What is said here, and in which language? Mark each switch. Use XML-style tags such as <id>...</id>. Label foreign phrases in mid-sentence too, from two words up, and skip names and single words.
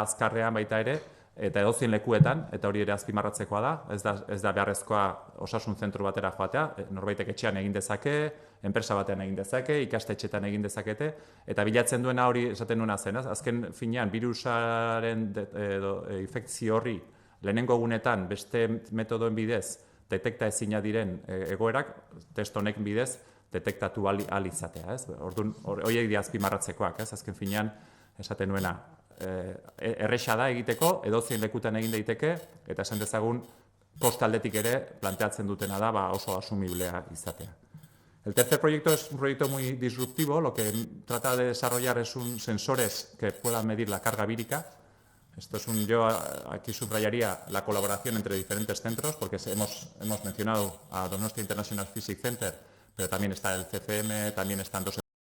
<eu>azkarrean baita ere, eta edozein lekuetan, eta hori ere azpimarratzekoa da, ez da beharrezkoa osasun zentru batera joatea, norbaitek etxean egin dezake, enpresa batean egin dezake, ikastetxetan egin dezakete, eta bilatzen duena hori esaten nuena zen, azken finean virusaren infekzio horri lehenengo egunetan beste metodoen bidez detekta ezina diren egoerak, test honek bidez detektatu ahal izatea, ez? Orduan, horiek dira azpimarratzekoak, ez? Azken finean esaten nuena, erresa da egiteko, edozein lekutan egin daiteke, eta esan dezagun postaldetik ere planteatzen dutena da oso asumiblea izatea.</eu> <es>El tercer proyecto es un proyecto muy disruptivo, lo que trata de desarrollar es un sensores que puedan medir la carga vírica. Yo aquí subrayaría la colaboración entre diferentes centros, porque hemos mencionado a Donostia International Physics Center, pero también está el CCM, también están dos.</es>